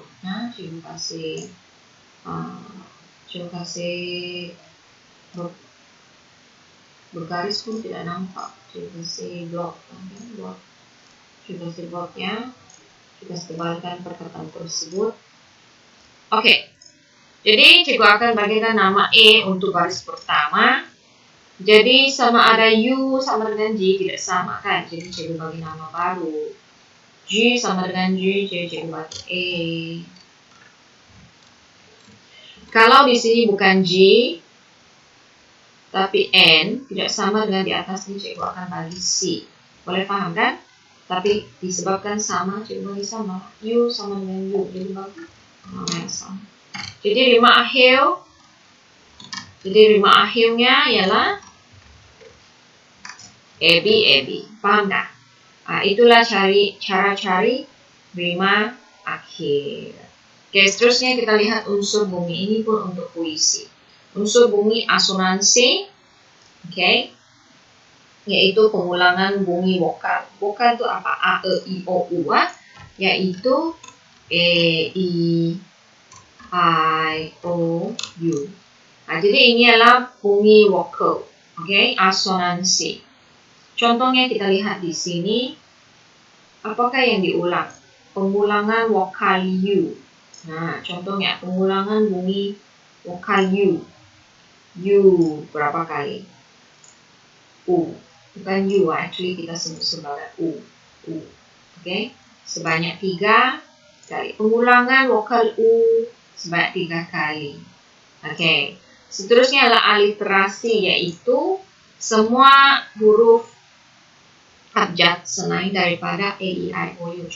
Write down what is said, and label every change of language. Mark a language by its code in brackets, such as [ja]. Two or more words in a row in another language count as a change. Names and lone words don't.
[ms] Terima kasih. Terima kasih. bergaris pun tidak nampak. Coba si blok, coba si bloknya, kita tebalkan perkataan tersebut. Oke, jadi cikgu akan bagikan nama E untuk baris pertama. Jadi sama ada U sama dengan J tidak sama kan? Jadi cikgu bagi nama baru. G sama dengan G, jadi cikgu bagi E. Kalau di sini bukan G, tapi N, tidak sama dengan di atas ini, cikgu akan bagi C. Boleh paham kan? Tapi disebabkan sama, cikgu bagi sama. U sama dengan U, jadi bagi nama yang sama. Jadi rima akhirnya ialah AB. Paham tak? Itulah cara cari rima akhir. Oke, seterusnya kita lihat unsur bunyi. Ini pun untuk puisi. Unsur bunyi asonansi, oke, yaitu pengulangan bunyi vokal. Vokal itu apa? A, E, I, O, U, yaitu E, I, O, U. Jadi ini adalah bunyi vokal, oke, asonansi. Contohnya kita lihat di sini. Apakah yang diulang? Pengulangan vokal U. Nah, contohnya pengulangan bunyi vokal U. U berapa kali? U. Bukan U, actually kita sebut sebagai U. Oke, sebanyak 3 kali. Pengulangan vokal U sebanyak 3 kali. Oke, seterusnya adalah aliterasi, yaitu semua huruf abjad selain daripada A, I, O, U.